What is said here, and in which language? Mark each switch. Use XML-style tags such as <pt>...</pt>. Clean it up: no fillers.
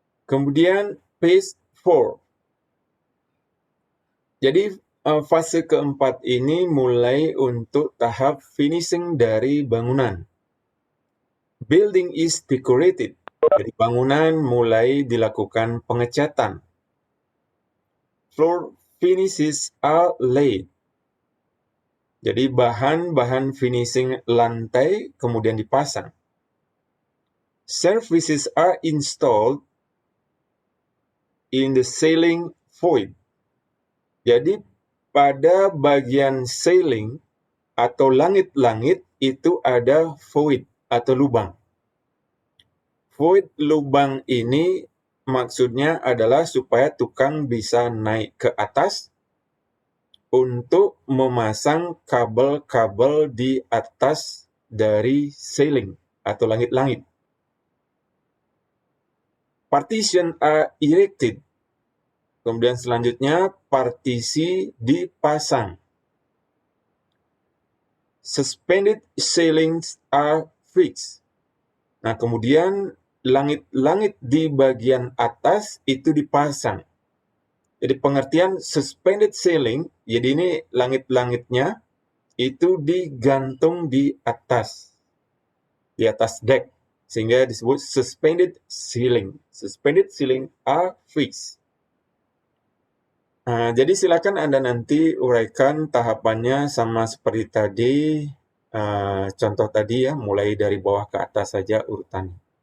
<id>Kemudian phase 4. Jadi fase keempat ini mulai untuk tahap finishing dari bangunan. Building is decorated. Jadi bangunan mulai dilakukan pengecatan. Floor finishes are laid. Jadi bahan-bahan finishing lantai kemudian dipasang.</id> <en>Services are installed in the ceiling void.</en> <id>Jadi pada bagian ceiling atau langit-langit itu ada void atau lubang. Void lubang ini maksudnya adalah supaya tukang bisa naik ke atas untuk memasang kabel-kabel di atas dari ceiling atau langit-langit. Partition are erected. Kemudian selanjutnya partisi dipasang.</id> <en>Suspended ceilings are fixed.</en> <id>Nah, kemudian langit-langit di bagian atas itu dipasang. Jadi pengertian suspended ceiling, jadi ini langit-langitnya itu digantung di atas deck, sehingga disebut suspended ceiling.</id> <en>Suspended ceiling are fixed.</en> <id>Nah, jadi silakan Anda nanti uraikan tahapannya sama seperti tadi, contoh tadi ya, mulai dari bawah ke atas saja urutannya.</id>